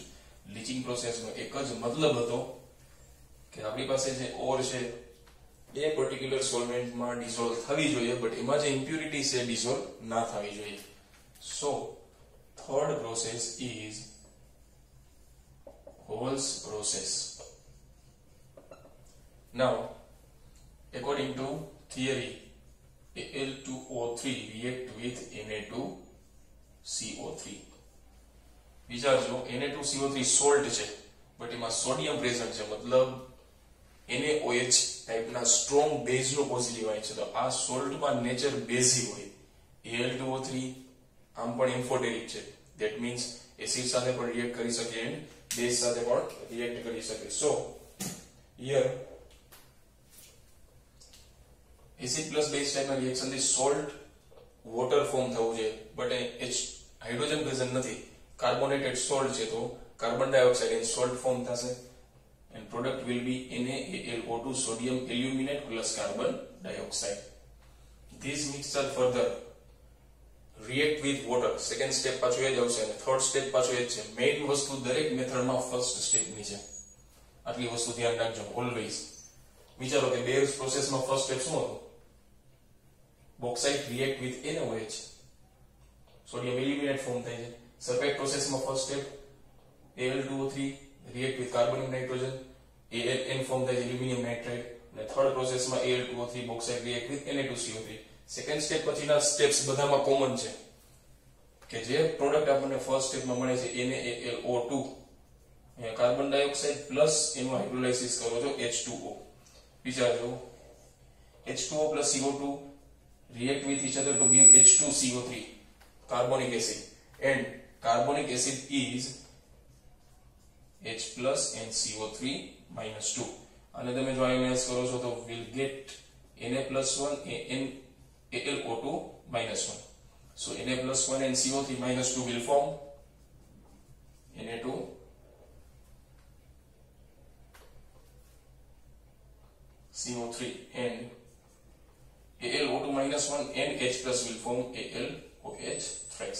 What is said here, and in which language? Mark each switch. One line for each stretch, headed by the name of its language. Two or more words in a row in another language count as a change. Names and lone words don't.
English: leaching processનો
Gujarati: એક જ મતલબ હતો કે આપણી પાસે જે ઓર છે એ
English: particular solventમાં
Gujarati: ડિસોલ્વ થવી જોઈએ, બટ એમાં જે ઇમ્પ્યુરિટી છે ડિસોલ્વ ના થવી જોઈએ.
English: So third process is Hall's process. નાઉ according to theory, Al2O3 react with Na2CO3.
Gujarati: વિચારજો Na2CO3 સોલ્ટ છે બટ એમાં સોડિયમ પ્રેઝન્ટ છે, મતલબ NaOH ટાઈપના
English: strong baseનો positive ion
Gujarati: છે. તો આ સોલ્ટમાં નેચર બેઝિક હોય. Al2O3 આમ પણ એમ્ફોટેરિક છે,
English: that means acid
Gujarati: સાથે પણ રિએક્ટ કરી શકે
English: and base
Gujarati: સાથે પણ રિએક્ટ કરી શકે.
English: so here acid plus base typeના reactionથી salt water form
Gujarati: થવું છે,
English: but hydrogen present
Gujarati: નથી,
English: carbonated salt
Gujarati: છે, તો
English: carbon dioxide and salt form
Gujarati: થશે.
English: And product will be NaAlO2 sodium aluminate plus carbon dioxide. This mixture further react with water. Second step
Gujarati: પાછું એ જ આવશે અને થર્ડ સ્ટેપ પાછું એ જ છે. મેઇન વસ્તુ દરેક મેથડમાં
English: first stepની
Gujarati: છે, આટલી વસ્તુ ધ્યાન રાખજો ઓલવેઝ. વિચારો કે બેયર્સ પ્રોસેસમાં
English: first step
Gujarati: શું હતું?
English: bauxite react with NaOH, sodium aluminate form
Gujarati: થાય છે.
English: surface processમાં first step Al2O3 react with carbon and nitrogen, ALN form ફોર્મ થાય aluminium nitride અને third processમાં Al2O3 bauxite react with Na2CO3. second step
Gujarati: પછીના સ્ટેપ્સ બધામાં કોમન છે કે જે પ્રોડક્ટ આપણને
English: first stepમાં
Gujarati: મળે છે NaAlO2 અહીંયા
English: carbon dioxide plus
Gujarati: એનું હાઇડ્રોલાઇસિસ કરો છો H2O. બીજા જો
English: H2O plus CO2 react with each other to give H2CO3 carbonic acid, and carbonic acid is H plus and CO3 minus 2.
Gujarati: અને તમે જો આયોનાઇઝ કરો છો તો
English: will get Na plus 1 and AlO2 minus 1. So Na plus 1 and CO3 minus 2 will form Na2 CO3 and AlO2 minus 1 and H plus will form AlOH thrice.